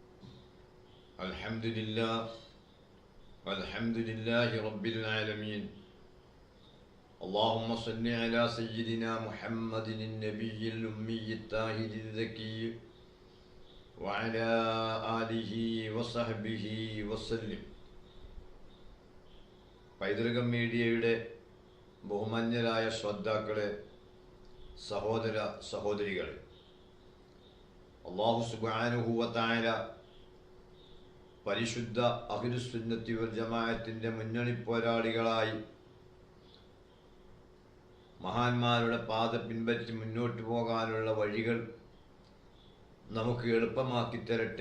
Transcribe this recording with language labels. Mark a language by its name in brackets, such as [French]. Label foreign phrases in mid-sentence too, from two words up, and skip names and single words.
[Arabic] الحمد لله رب العالمين. اللهم صل على سيدنا محمد النبي الأمي الطاهر الذكي وعلى آله وصحبه وسلم. [Malayalam] പൈതൃകം മീഡിയയുടെ ബഹുമാന്യരായ ശ്രോതാക്കളെ, സഹോദര സഹോദരികളെ, [Arabic] الله سبحانه وتعالى [Malayalam] പരിശുദ്ധ [Arabic] أهل السنة والجماعة [Malayalam] മുന്നണി പോരാളികളായി മഹാന്മാരുടെ പാത പിൻപറ്റി മുന്നോട്ട് പോകാനുള്ള വഴികൾ നമുക്ക് എളുപ്പമാക്കി തരട്ടെ.